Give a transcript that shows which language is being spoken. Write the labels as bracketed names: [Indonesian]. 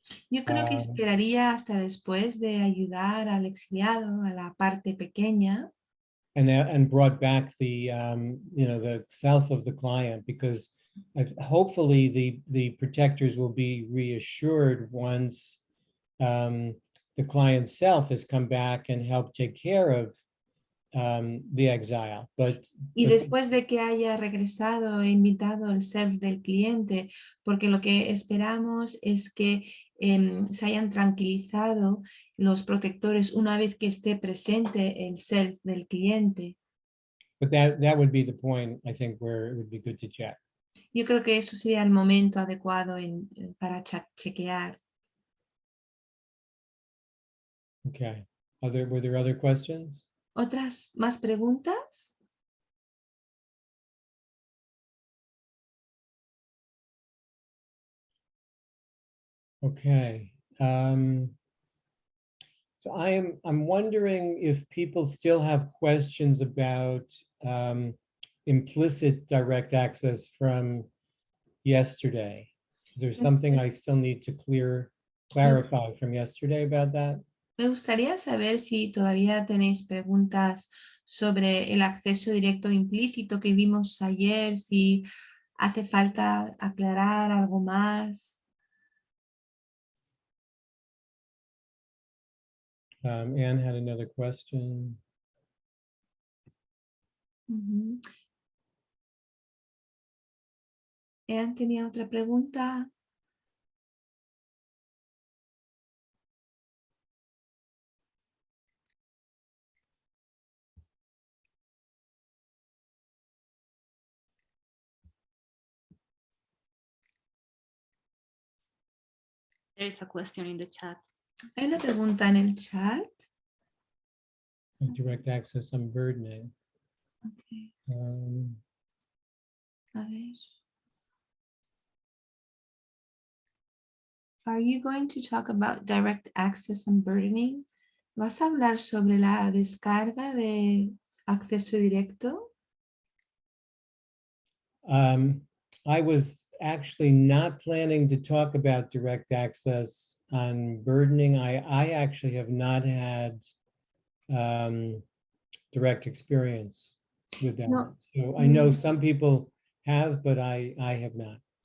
[Spanish] Yo creo que esperaría hasta después de ayudar al exiliado, a la parte pequeña. [English] And brought back the the self of the client, because hopefully the protectors will be reassured once the client's self has come back and helped take care of the exile. [Spanish] Y después de que haya regresado e invitado el self del cliente, porque lo que esperamos es que se hayan tranquilizado los protectores una vez que esté presente el self del cliente. [English] But that would be the point, I think, where it would be good to check. [Spanish] Yo creo que eso sería el momento adecuado para chequear. [English] Okay. Were there other questions? [Spanish] ¿Otras más preguntas? [English] Okay. So I'm wondering if people still have questions about implicit direct access from yesterday. Is there something I still need to clarify from yesterday about that? [Spanish] Me gustaría saber si todavía tenéis preguntas sobre el acceso directo implícito que vimos ayer, si hace falta aclarar algo más. [English] Anne had another question. [Spanish] Anne tenía otra pregunta. [English] There is a question in the chat. [Spanish] Hay una pregunta en el chat. [English] Direct access unburdening. Okay. [Spanish] A ver. [English] Are you going to talk about direct access unburdening? [Spanish] ¿Vas a hablar sobre la descarga de acceso directo? [English] I was actually not planning to talk about direct access unburdening. I actually have not had direct experience with that. No. So I know some people have, but I have not.